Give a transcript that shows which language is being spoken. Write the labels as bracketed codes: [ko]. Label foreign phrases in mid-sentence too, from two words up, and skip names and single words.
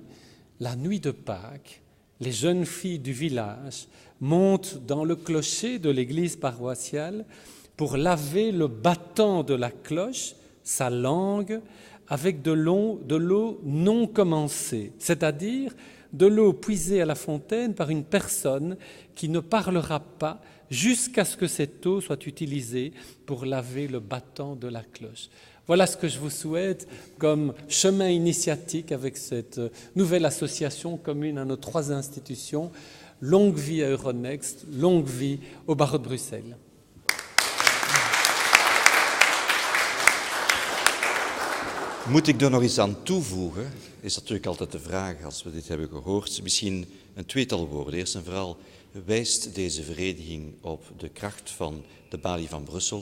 [fr] La nuit de Pâques, les jeunes filles du village montent dans le clocher de l'église paroissiale pour laver le battant de la cloche, sa langue, avec de l'eau non commencée, c'est-à-dire de l'eau puisée à la fontaine par une personne qui ne parlera pas jusqu'à ce que cette eau soit utilisée pour laver le battant de la cloche. Voilà ce que je vous souhaite comme chemin initiatique avec cette nouvelle association commune à nos trois institutions. Longue vie à Euronext, longue vie au barreau de Bruxelles. [nl] Moet ik er nog iets aan toevoegen, is natuurlijk altijd de vraag als we dit hebben gehoord. Misschien een tweetal woorden. Eerst en vooral wijst deze vereniging op de kracht van de Balie van Brussel.